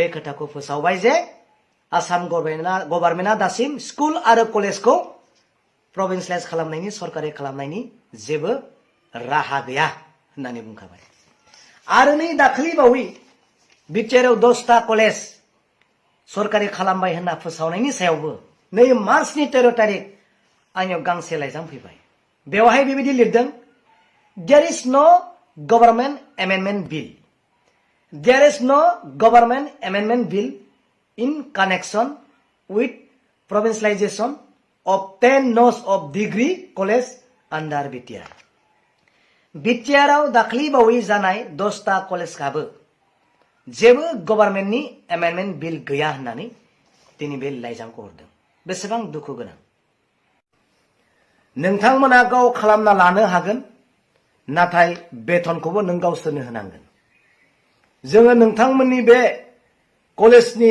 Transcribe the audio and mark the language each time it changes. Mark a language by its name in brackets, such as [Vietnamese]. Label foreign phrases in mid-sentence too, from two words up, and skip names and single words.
[Bodo] खोथाखौ फोसावबाय जे आसाम गभर्नमेन्टआ दासिम स्कुल आरो कलेजखौ प्रभिन्सियेलाइज खालामनायनि सरकारि खालामनायनि जेबो राहा गैया होननानै बुंखाबाय आरो नै दाखालि बावै BTRआव 10टा कलेज सरकारि खालामबाय होनना फोसावनायनि सायावबो नै मार्चनि 13 तारिख आंनियाव गांसे लाइजाम फैबाय बेवहाय बेबायदि लिरदों [English] there is no government amendment bill There is no government amendment bill in connection with provincialization of 10 nose of degree college under BTR. [Bodo] BTRआव दाखालि बावै जानाय 10टा कलेजआबो जेबो गभर्नमेन्टनि [English] amendment bill [Bodo] गैया होननानै दिनै बे लाइजामखौ हरदों बेसेबां दुखु गोनां नोंथांमोना गाव खालामना लानो हागोन नाथाय बेथनखौबो नों गावसोरनो होनांगोन जोङो नोंथांमोननि बे कलेजनि